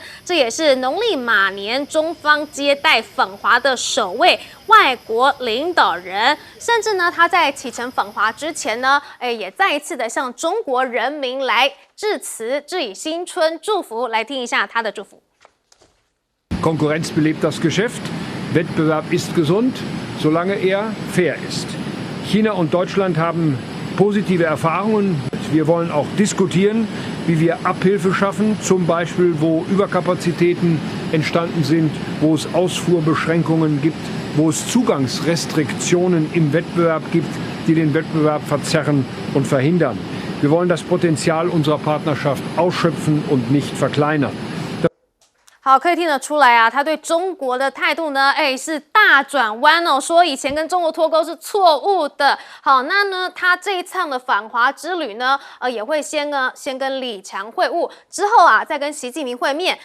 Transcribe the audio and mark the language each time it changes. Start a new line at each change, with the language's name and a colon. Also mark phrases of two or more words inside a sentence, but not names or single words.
Chinese: 这也是农历马年中方接待访华的首位外国领导人，甚至呢，他在启程访华之前呢，也再一次的向中国人民来致辞，致以新春祝福。来听一下他的祝福。
German: Konkurrenz belebt das Geschäft. Wettbewerb ist gesund, solange er fair ist. China und Deutschland haben positive Erfahrungen. Wir wollen auch diskutieren, wie wir Abhilfe schaffen, zum Beispiel, wo Überkapazitäten entstanden sind, wo es Ausfuhrbeschränkungen gibt, wo es Zugangsrestriktionen im Wettbewerb gibt, die den Wettbewerb verzerren und verhindern. Wir wollen das Potenzial unserer Partnerschaft ausschöpfen und nicht verkleinern.
Chinese: 好，可以听得出来啊，他对中国的态度呢，是大转弯哦，说以前跟中国脱钩是错误的。好，那呢，他这一趟的访华之旅呢，也会先跟李强会晤，之后啊，再跟习近平会面。